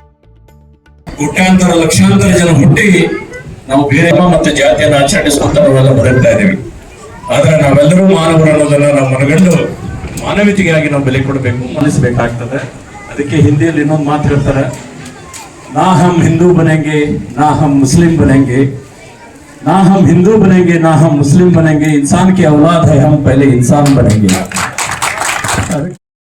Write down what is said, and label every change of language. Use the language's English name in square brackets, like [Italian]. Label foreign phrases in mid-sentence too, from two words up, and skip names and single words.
[Kannada] ಕೋಟ್ಯಾಂತರ ಲಕ್ಷಾಂತರ ಜನ ಹುಟ್ಟಿ ನಾವು ಬೇರೆ ಮತ್ತು ಜಾತಿಯನ್ನು ಆಚರಿಸುವಂತ ನಾವೆಲ್ಲ ಬದುಕ್ತಾ ಇದ್ದೀವಿ. ಆದ್ರೆ ನಾವೆಲ್ಲರೂ ಮಾನವರು ಅನ್ನೋದನ್ನ ನಾವು ಮನಗಂಡು ಮಾನವೀಯತೆಗಾಗಿ ನಾವು ಬೆಲೆ ಕೊಡಬೇಕು, ಮನಸ್ಸಬೇಕಾಗ್ತದೆ. ಅದಕ್ಕೆ ಹಿಂದಿಯಲ್ಲಿ ಇನ್ನೊಂದು ಮಾತು ಹೇಳ್ತಾರೆ, [Hindi] ना हम हिंदू बनेंगे ना हम मुस्लिम बनेंगे, ना हम हिंदू बनेंगे ना हम मुस्लिम बनेंगे, इंसान की औलाद है हम पहले इंसान बनेंगे.